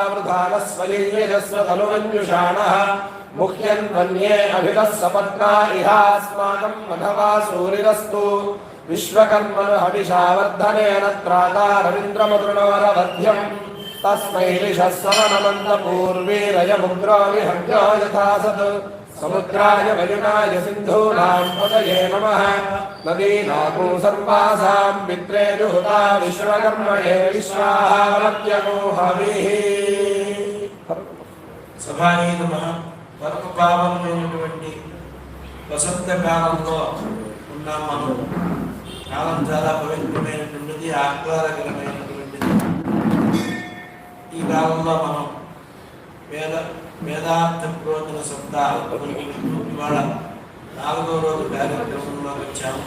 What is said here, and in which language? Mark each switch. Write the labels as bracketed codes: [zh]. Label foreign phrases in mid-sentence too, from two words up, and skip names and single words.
[sa] वावृधानस्वयैजस्वतनुमन्युषाणः मुह्यन्वन्ये अभितः सपत्ना इहास्माकं मघवा सूरिरस्तु विश्वकर्मणो हविषा वर्धनेन त्राता रवीन्द्रमतृणोरवध्यम् तस्मै ऋषस्सवनमन्तपूर्वीरयमुग्रो विहव्यो यथासत् समुद्राय वयुनाय सिन्धूनां पतये नमः नदीनाकू सर्वासां पित्रे जुहुता विश्वकर्मणे विश्वाहावत्यको हविः [te] సభానీతమః పరమ పావనమైనటువంటి వసంత కాలంలో ఉన్నాం మనం. కాలం చాలా పవిత్రమైనటువంటిది, ఆహ్లాదకరమైనటువంటిది. ఈ కాలంలో మనం వేదాంత ప్రోచన శబ్దాలు ఇవాళ 4వ రోజు కార్యక్రమంలో వచ్చాము.